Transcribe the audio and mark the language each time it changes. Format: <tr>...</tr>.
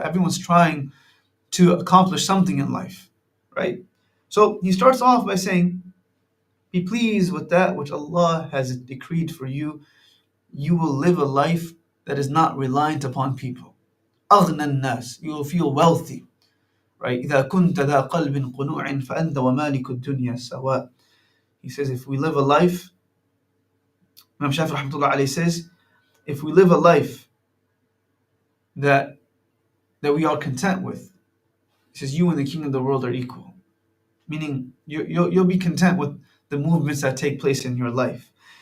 <en>Everyone's trying to accomplish something in life, right? So he starts off by saying, be pleased with that which Allah has decreed for you. You will live a life that is not reliant upon people.</en> <ar>أغنى الناس.</ar> <en>You will feel wealthy, right?</en> <ar>إذا كنت ذا قلب قنوع فأنت ومالك الدنيا سواء.</ar> <en>He says, if we live a life, Imam Shafi rahmatullah alayhi says, if we live a life that we are content with, he says, you and the king of the world are equal. Meaning, you'll be content with the movements that take place in your life.</en>